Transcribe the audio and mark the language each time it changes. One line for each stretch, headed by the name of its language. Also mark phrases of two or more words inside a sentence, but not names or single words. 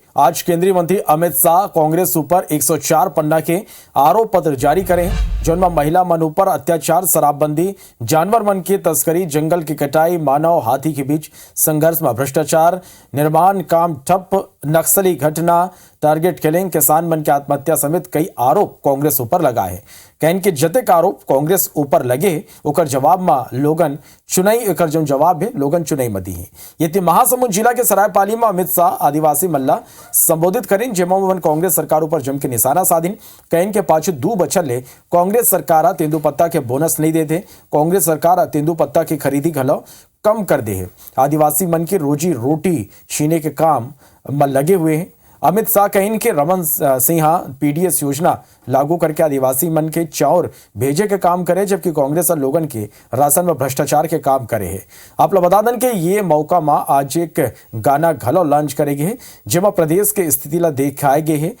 Chhattisgarhi: आज केंद्रीय मंत्री अमित शाह कांग्रेस ऊपर 104 पन्ना के आरोप पत्र जारी करें, जिनमें महिला मन ऊपर अत्याचार, शराबबंदी, जानवर मन की तस्करी, जंगल की कटाई, मानव हाथी के बीच संघर्ष में भ्रष्टाचार, निर्माण काम ठप, नक्सली घटना, टारगेट किलिंग, किसान मन की आत्महत्या समेत कई आरोप कांग्रेस ऊपर लगाए हैं। कहन के जतेक आरोप कांग्रेस ऊपर लगे ओकर जवाब में लोगन चुनाई एकर जो जवाब है लोगन चुनाई में दी है। ये महासमुंद जिला के सरायपाली में अमित शाह आदिवासी मल्ला संबोधित करें, जेमा कांग्रेस सरकार ऊपर जम के निशाना साधिन। कहन के पाछे 2 बछर ले कांग्रेस सरकार तेंदुपत्ता के बोनस नहीं देते, कांग्रेस सरकार तेंदुपत्ता की खरीदी घलो कम कर दे है। आदिवासी मन की रोजी रोटी छीने के काम में लगे हुए हैं। अमित शाह कहीं के रमन सिंहा पीडीएस योजना लागू करके आदिवासी मन के चाउर भेजे के काम करे, जबकि कांग्रेस और लोगन के राशन में भ्रष्टाचार के काम करे है। आप लोग बता दें कि ये मौका में आज एक गाना घलो लॉन्च करेगे, जेमा प्रदेश के स्थिति ला दिखाए गए है।